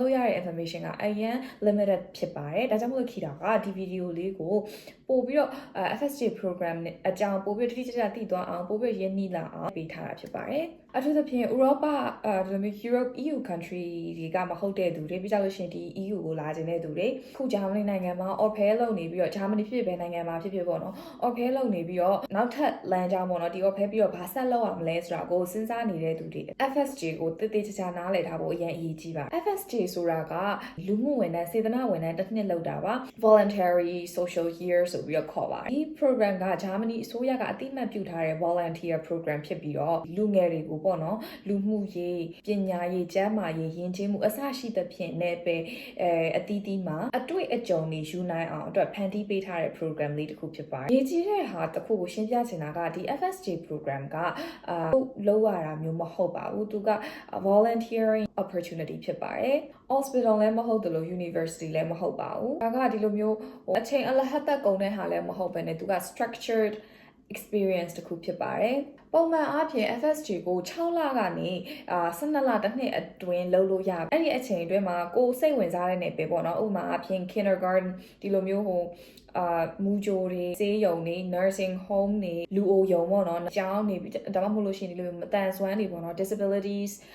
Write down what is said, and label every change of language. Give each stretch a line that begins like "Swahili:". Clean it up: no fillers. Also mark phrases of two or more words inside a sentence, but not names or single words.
Burmese: လို့ရတဲ့ information ကအရင် limited ဖြစ်ပါတယ်ဒါကြောင့်မို့လို့Kitaကဒီ video လေးကိုပို့ပြီးတော့ FSJ program နဲ့အကြောင်းပို့ပြီးတိတိကျကျသိသွားအောင်ပို့ပြီးရင်းနှီးလာအောင်ပေးထားတာဖြစ်ပါတယ်အထူးသဖြင့်ဥရောပဒီလိုမျိုး Europe EU country တွေကမဟုတ်တဲ့သူတွေပြီးကြလို့ရှိရင်ဒီ EU ကိုလာခြင်းတဲ့သူတွေခုဂျာမနီနိုင်ငံမှာ offer လုပ်နေပြီးတော့ဂျာမနီဖြစ်ဖြစ်ပဲနိုင်ငံမှာဖြစ်ဖြစ်ပေါ့နော် offer လုပ်နေပြီးတော့နောက်ထပ်လမ်းကြောင်းပေါ့နော်ဒီ offer ပြီးတော့ဘာဆက်လုပ်အောင်လဲဆိုတာကိုစဉ်းစားနေတဲ့သူတွေ FSJ ကိုတည်တည်ချာချာနားလည်ထားဖို့အရင်အရေးကြီးပါ FSJ ဆိုတာကလူမှုဝန်ထမ်းစေတနာဝန်ထမ်းတစ်နှစ်လုပ်တာပါ
English: voluntary social year
Burmese: ဆိုပြီးတော့ခေါ်ပါတယ်ဒီ program ကဂျာ မနီအစိုးရကအတိအမှတ်ပြုထားတဲ့ volunteer program ဖြစ်ပြီးတော့လူငယ်တွေကိုပေါ့နော်လူမှုရေးပညာရေးကျန်းမာရေးယဉ်ကျေးမှုအစရှိသဖြင့်နဲ့ပဲအသီးသီးမှာအတွေ့အ ကြုံတွေယူနိုင်အောင်အတွက်ဖန်တီးပေးထားတဲ့ program လေးတစ်ခုဖြစ်ပါတယ်ရေးကြီးတဲ့ဟာတစ်ခုကိုရှင်းပြချင်တာကဒီ FSJ program ကလောက်ရတာမျိုးမဟုတ် ပါဘူးသူက
English: volunteering opportunity
Burmese: ဖြစ်ပါတယ် hospital လည်းမဟုတ်တယ်လို့ university လည်းမဟုတ်ပါဘူးဒါကဒီလိုမျိုးအချိန်အလဟတ် သက်ကုန်တဲ့ဟာလည်းမဟုတ်ဘဲနဲ့သူက
English: structured experience
Burmese: တစ်ခုဖြစ်ပါတယ်ပုံမှန်အားဖြင့် FSJ ကို6လကနေ12လတစ်နှစ်အတွင်းလုပ်လို့ရပါတယ်အဲ့ဒီအချိန်အတွင်းမှာကိုယ်စိတ်ဝင်စားတဲ့နယ်ပယ်ပေါ့နော်ဥပမာအားဖြင့် kindergarten ဒီလိုမျိုးမူဂျိုတွေစေးရုံတွေ
English: nursing home
Burmese: တွေလူအိုရုံပေါ့နော်ကျောင်းနေဒါမှမဟုတ်လို့ရှိရင်ဒီလိုမျိုးမတန်ဆွမ်းတွေပေါ့နော် disabilities